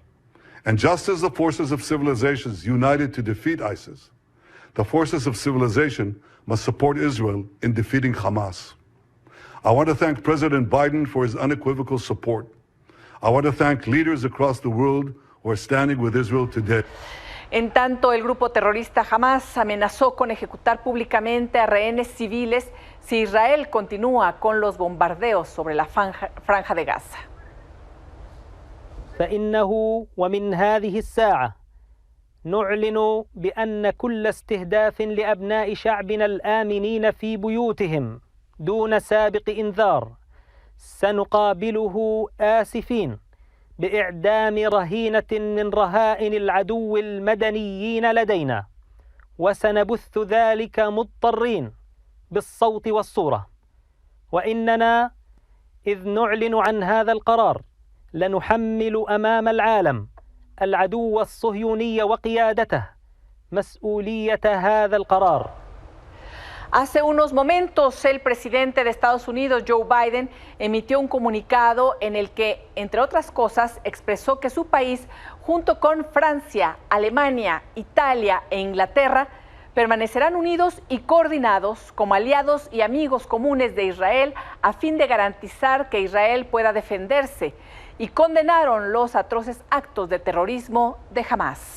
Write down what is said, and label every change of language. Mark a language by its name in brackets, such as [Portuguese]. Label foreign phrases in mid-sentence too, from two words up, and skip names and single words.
[English] And just as the forces of civilizations united to defeat ISIS, the forces of civilization must support Israel in defeating Hamas. I want to thank President Biden for his unequivocal support. I want to thank leaders across the world who are standing with Israel today. [Spanish] En tanto, el grupo terrorista Hamas amenazó con ejecutar públicamente a rehenes civiles si Israel continúa con los bombardeos sobre la franja de Gaza. [Arabic] فإنه ومن هذه الساعة نعلن بأن كل استهداف لأبناء شعبنا الآمنين في بيوتهم دون سابق إنذار سنقابله آسفين بإعدام رهينة من رهائن العدو المدنيين لدينا وسنبث ذلك مضطرين بالصوت والصورة وإننا إذ نعلن عن هذا القرار لنحمل أمام العالم العدو الصهيوني وقيادته مسؤولية هذا القرار. [Spanish] Hace unos momentos, el presidente de Estados Unidos, Joe Biden, emitió un comunicado en el que, entre otras cosas, expresó que su país, junto con Francia, Alemania, Italia e Inglaterra, permanecerán unidos y coordinados como aliados y amigos comunes de Israel a fin de garantizar que Israel pueda defenderse, y condenaron los atroces actos de terrorismo de Hamas.